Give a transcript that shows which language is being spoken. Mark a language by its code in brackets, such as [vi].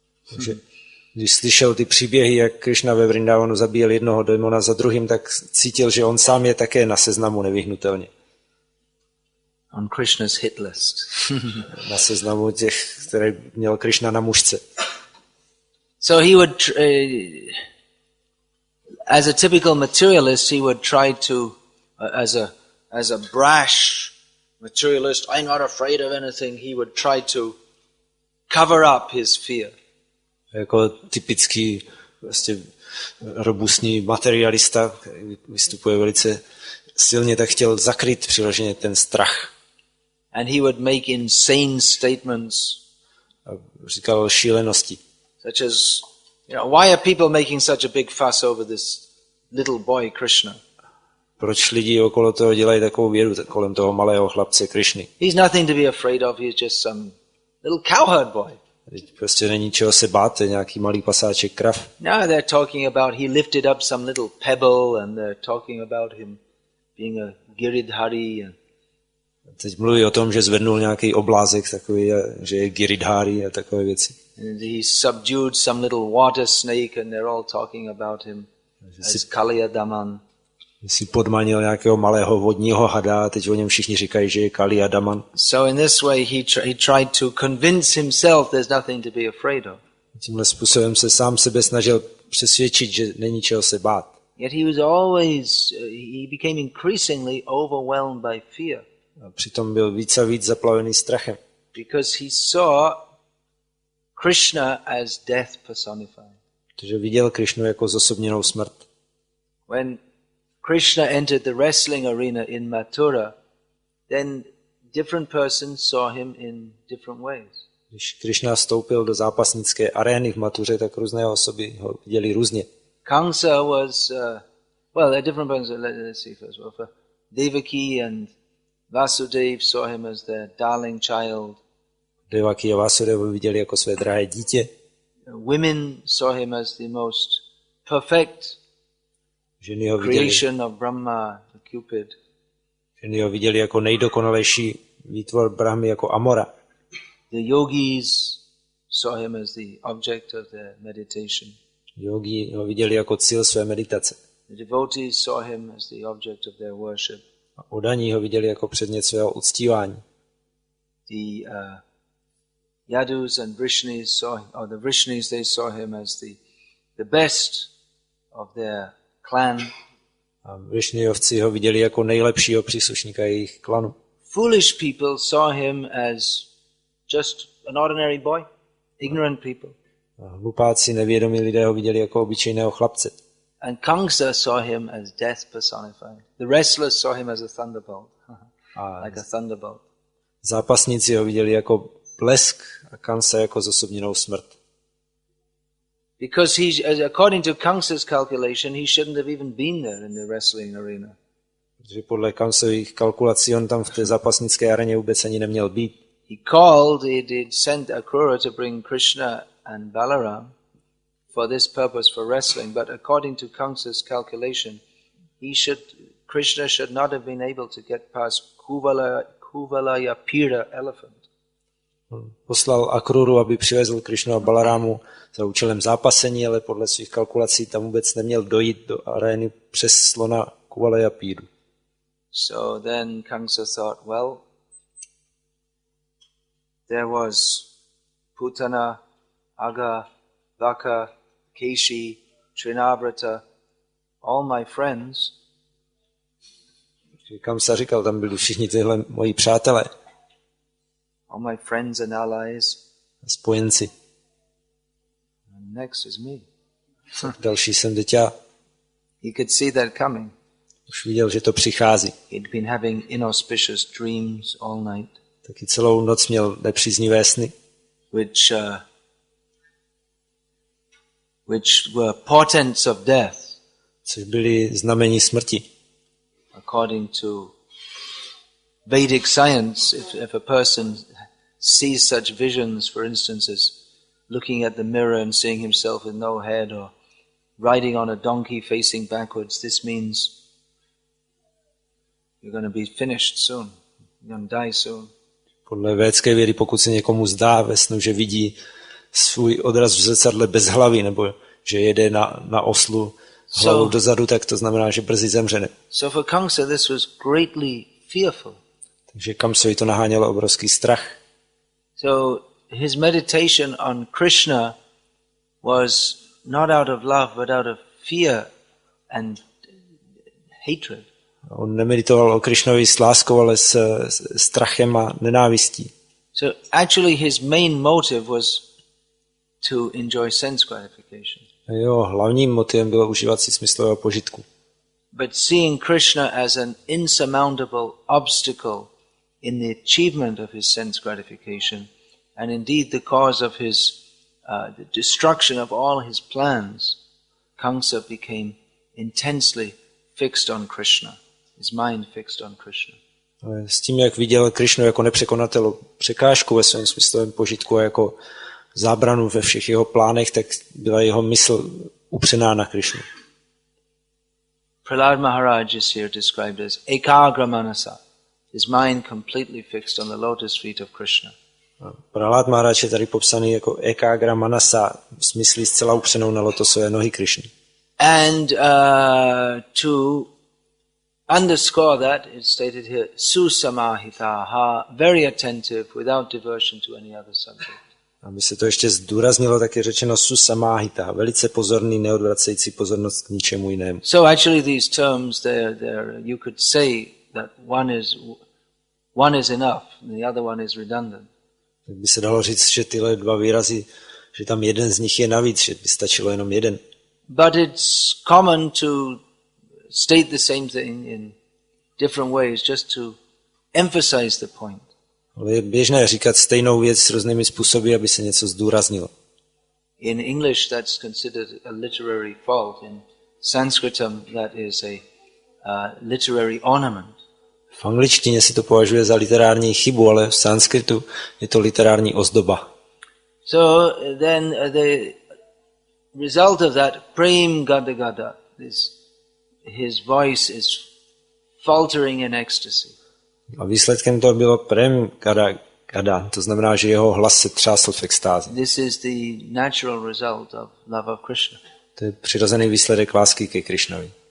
[cs] Takže když slyšel ty příběhy, jak Krishna ve Vrindavanu zabíjel jednoho démona za druhým, tak cítil, že on sám je také na seznamu nevyhnutelně. [en] On Krishna's hit list. [cs] Na seznamu těch, které měl Krishna na mužce. [en] So he would, as a typical materialist, he would try to, as a brash materialist, I'm not afraid of anything, he would try to cover up his fear. [cs] Jako typický vlastně robustní materialista, který vystupuje velice silně, tak chtěl zakrýt přiloženě ten strach. [en] And he would make insane statements. [cs] A říkal šílenosti. [en] Such as, why are people making such a big fuss over this little boy Krishna? [cs] Proč lidi okolo toho dělají takovou vědu kolem toho malého chlapce Krishny? [en] He's nothing to be afraid of, he's just some little cowherd boy. [cs] Prostě není čeho se bát, to je nějaký malý pasáček krav. [en] Now they're talking about, he lifted up some little pebble and they're talking about him being a giridhari. [cs] Teď mluví o tom, že zvednul nějaký oblázek takový, že je giridhari a takové věci. [en] And he subdued some little water snake and they're all talking about him as Kaliyadaman. [cs] Si podmanil nějakého malého vodního hada a teď o něm všichni říkají, že je Kaliyadaman. [en] So in this way he tried to convince himself there's nothing to be afraid of. [cs] Tímhle způsobem se sám sebe snažil přesvědčit, že není čeho se bát. [en] Yet he was always, he became increasingly overwhelmed by fear. [cs] A přitom byl víc a víc zaplavený strachem. [en] Because he saw Krishna as death personified. [cs] Protože viděl Krishnu jako zosobněnou smrt. [en] When Krishna entered the wrestling arena in Mathura, then different persons saw him in different ways. [cs] Když Krishna vstoupil do zápasnické arény v Matuře, tak různé osoby ho viděli různě. [en] Kamsa was, a different person. Let's see first. Well, for Devaki and Vasudev saw him as their darling child. [cs] Devaki a Vasudeva viděli jako své drahé dítě. [en] Women saw him as the most perfect creation of Brahma, the Cupid. [cs] Ženy ho viděli jako nejdokonalejší výtvor Brahmy, jako Amora. [en] The yogis saw him as the object of their meditation. [cs] Yogi ho viděli jako cíl své meditace. [en] The devotees saw him as the object of their worship. [cs] A oddaní ho viděli jako předmět svého uctívání. [en] The Yadus and Vrishnis the Vrishnis, they saw him as the best of their clan. [cs] A Vrishniovci ho viděli jako nejlepšího příslušníka jejich klanu. [en] Foolish people saw him as just an ordinary boy, ignorant people. [cs] A hlupáci, nevědomí lidé ho viděli jako obyčejného chlapce. [en] And Kamsa saw him as death personified. The wrestlers saw him as a thunderbolt, like a thunderbolt. [cs] Zápasníci ho viděli jako blesk a Kamsa jako zosobněnou smrt. [en] Because according to Kamsa's calculation, he shouldn't have even been there in the wrestling arena. [cs] Protože podle Kamsových kalkulací on tam v té zápasnické areně vůbec ani neměl být. [en] He sent Akrura to bring Krishna and Balaram for this purpose for wrestling, but according to Kamsa's calculation, Krishna should not have been able to get past Kuvalaya Pira elephant. [cs] Poslal Akruru, aby přivezl Krishnu a Balarámu za účelem zápasení, ale podle svých kalkulací tam vůbec neměl dojít do arény přes slona Kuvalaya Píru. [en] So then Kamsa thought, well, there was Putana, Aga, Vaka, Keshi, Trinavrata, all my friends. [cs] Kamsa říkal, tam byli všichni tyhle moji přátelé. [en] All my friends and allies. [cs] Spojenci. [en] And next is me. [cs] Další jsem teď já. [en] He could see that coming. [cs] Už viděl, že to přichází. [en] He'd been having inauspicious dreams all night, [cs] Taky celou noc měl nepříznivé sny, [en] which were portents of death, [cs] což byly znamení smrti. [en] according to Vedic science. If a person sees such visions, for instance, as looking at the mirror and seeing himself with no head, or riding on a donkey facing backwards, this means you're going to be finished soon. You're going to die soon. [cs] Podle védské vědy, pokud se někomu zdá ve snu, že vidí svůj odraz v zrcadle bez hlavy, nebo že jede na oslu hlavou dozadu, tak to znamená, že brzy zemře. [en] So for Kamsa this was greatly fearful. [cs] Takže Kamsovi to nahánělo obrovský strach. [en] So his meditation on Krishna was not out of love, but out of fear and hatred. [cs] On nemeditoval o Krišnovi s láskou, ale s strachem a nenávistí. [en] So actually his main motive was to enjoy sense gratification. [cs] A jeho hlavním motivem bylo užívat si smyslového požitku. [en] But seeing Krishna as an insurmountable obstacle in the achievement of his sense gratification, and indeed the cause of his the destruction of all his plans, Kamsa became intensely fixed on Krishna, his mind fixed on Krishna. [cs] Ale s tím, jak viděl Krišnu jako nepřekonatelnou překážku ve svém smyslovém požitku a jako zábranu ve všech jeho plánech, tak byla jeho mysl upřená na Krišnu. [en] Prahlad Maharaj is here described as ekagra manasa, his mind completely fixed on the lotus feet of Krishna. [cs] Prahlad Maharaj je tady popsaný jako ekagra manasa, v smyslu zcela upřenou na lotosové nohy Krišny. [en] And to underscore that, it's stated here, susamahitaha, very attentive, without diversion to any other subject. [cs] Aby se to ještě zdůraznilo, tak je řečeno susamahita, velice pozorný, neodvracející pozornost k ničemu jinému. [en] So actually these terms, you could say that one is enough, and the other one is redundant. [cs] Tak by se dalo říct, že tyhle dva výrazy, že tam jeden z nich je navíc, že by stačilo jenom jeden. [en] But it's common to state the same thing in different ways, just to emphasize the point. [cs] Ale je běžné říkat stejnou věc s různými způsoby, aby se něco zdůraznilo. [en] In English that's considered a literary fault. In Sanskritam that is a literary ornament. [cs] V angličtině si to považuje za literární chybu, ale v sanskritu je to literární ozdoba. [en] So then the result of that, prem gada gada, his voice is faltering in ecstasy. [cs] A výsledkem toho bylo prem gada gada, to znamená, že jeho hlas se třásl v extázi. [en] This is the natural result of love of Krishna. [cs] To je přirozený výsledek lásky ke Krišnovi.